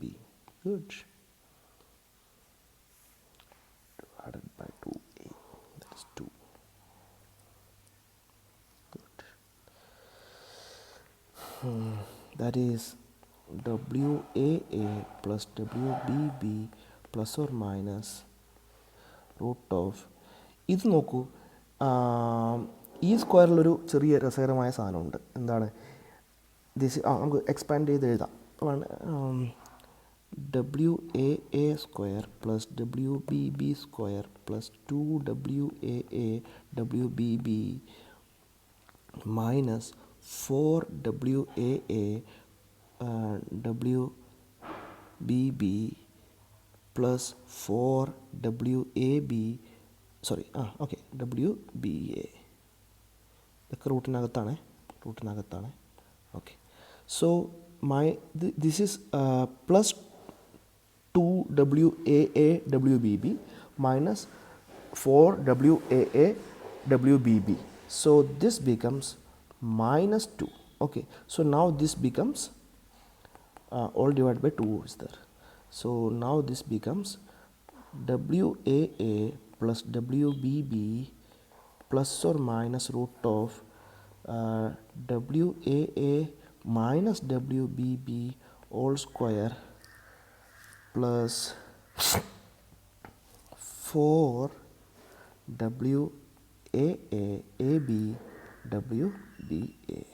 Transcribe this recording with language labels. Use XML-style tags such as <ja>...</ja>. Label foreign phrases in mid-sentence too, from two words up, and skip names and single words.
<en>Good. Divided by 2A. That is 2. Good. That is WAA plus WBB plus or minus root of,</en> <ml>ഇത് നോക്കൂ, ഈ സ്ക്വയറിലൊരു ചെറിയ രസകരമായ സാധനമുണ്ട്. എന്താണ് ദിസ്? നമുക്ക് എക്സ്പാൻഡ് ചെയ്ത് എഴുതാം.</ml> <en>WAA square plus WBB square plus 2WAA WBB minus 4WAA WBB plus 4WAB WBA.</en> <ml>ഇതൊക്കെ റൂട്ടിനകത്താണ്.</ml> <en>Okay, so this is plus 2WAA WBB minus 4WAA WBB. So this becomes minus 2. Okay, so now this becomes all divided by 2 is there. So now this becomes WAA plus WBB plus or minus root of WAA minus WBB all square plus 4 WAA AB WBA.</en>